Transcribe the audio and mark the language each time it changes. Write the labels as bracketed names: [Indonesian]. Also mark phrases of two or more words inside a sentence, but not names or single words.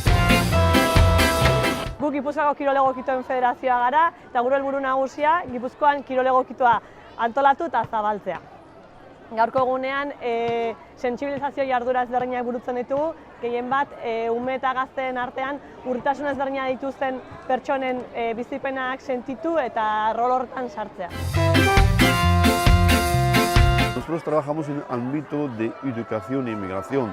[Basque] Gu Gipuzkoako kirol egokituen federazioa gara eta gure helburu nagusia Gipuzkoan kirol egokitoa antolatu eta zabaltzea. Gaurko egunean sentsibilizazio jarduera ezberdinak burutzen ditugu, gehien bat ume eta gazteen artean urritasun ezberdina dituzten pertsonen bizipenak sentitu eta rol horretan sartzea. [Spanish] Nosotros trabajamos en el ámbito de educación e inmigración.